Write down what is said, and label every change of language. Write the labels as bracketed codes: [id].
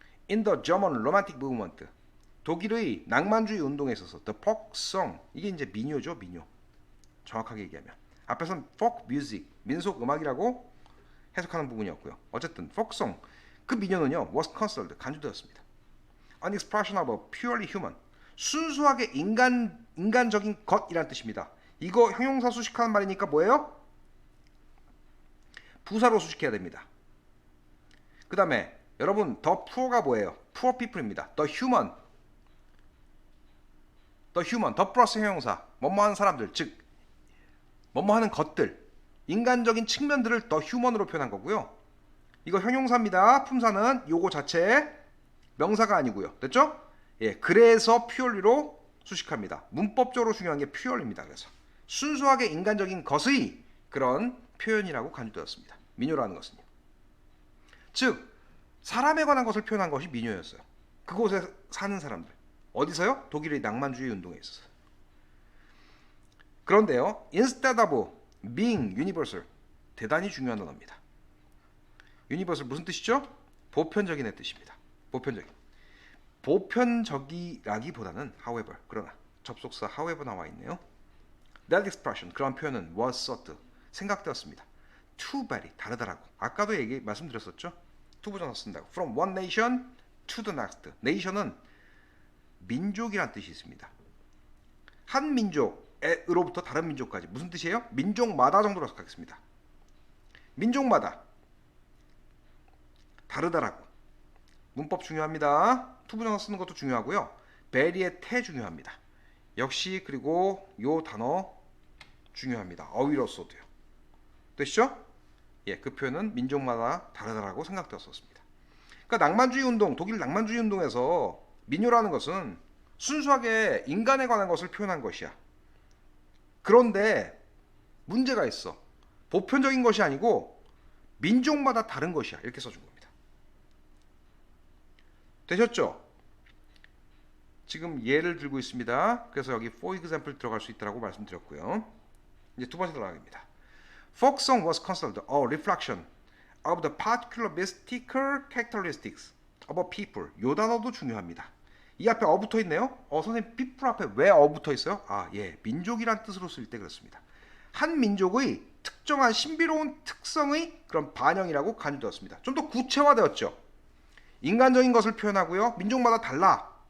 [en] In the German Romantic Movement, [ko] 독일의 낭만주의 운동에 있어서 [en] the folk song, [ko] 이게 이제 민요죠, 민요. 정확하게 얘기하면 앞에서는 folk music, 민속 음악이라고 해석하는 부분이었고요. 어쨌든 folk song, 그 민요는요 [en] was considered, [ko] 간주되었습니다. [en] An expression of a purely human, [ko] 순수하게 인간적인 것이란 뜻입니다. 이거 형용사 수식하는 말이니까 뭐예요? 부사로 수식해야 됩니다. 그 다음에 여러분 the poor가 뭐예요? [en] poor people입니다. [ko] the human, the 플러스 형용사, 뭐뭐하는 사람들, 즉 뭐뭐하는 것들, 인간적인 측면들을 the human으로 표현한 거고요. 이거 형용사입니다. 품사는 요거 자체 명사가 아니고요. 됐죠? 예, 그래서 purely로 수식합니다. 문법적으로 중요한 게 purely입니다. 그래서 순수하게 인간적인 것의 그런 표현이라고 간주되었습니다. 민요라는 것은요. 즉 사람에 관한 것을 표현한 것이 민요였어요. 그곳에 사는 사람들. 어디서요? 독일의 낭만주의 운동에 있어서. 그런데요, [en] instead of being universal, [ko] 대단히 중요한 단어입니다. universal 무슨 뜻이죠? 보편적인의 뜻입니다. 보편적이라기보다는 however, 그러나 접속사 however 나와 있네요. [en] That expression, [ko] 그런 표현은 [en] was thought, [ko] 생각되었습니다. [en] to very, [ko] 다르다라고. 아까도 말씀드렸었죠. to 부정사 쓴다고. [en] From one nation to the next. [ko] nation은 민족이란 뜻이 있습니다. 한 민족으로부터 다른 민족까지. 무슨 뜻이에요? 민족마다 정도로 해석하겠습니다. 민족마다 다르다라고. 문법 중요합니다. 투부정사 쓰는 것도 중요하고요. 베리의 태 중요합니다. 역시 그리고 요 단어 중요합니다. 어휘로서도요. 되시죠? 그 표현은 민족마다 다르다라고 생각되었었습니다. 그러니까 낭만주의 운동, 독일 낭만주의 운동에서 민요라는 것은 순수하게 인간에 관한 것을 표현한 것이야. 그런데 문제가 있어. 보편적인 것이 아니고 민족마다 다른 것이야. 이렇게 써준 겁니다. 되셨죠? 지금 예를 들고 있습니다. 그래서 여기 [en] for example [ko] 들어갈 수 있다고 말씀드렸고요. 이제 두 번째 단락입니다. [en] Folk song was considered a reflection of the particular mystical characteristics of a people. [ko] 요 단어도 중요합니다. 이 앞에 어 붙어 있네요. 선생님 people 앞에 왜 어 붙어 있어요? 민족이란 뜻으로 쓸 때 그렇습니다. 한 민족의 특정한 신비로운 특성의 그런 반영이라고 간주되었습니다. 좀 더 구체화되었죠. 인간적인 것을 표현하고요. 민족마다 달라.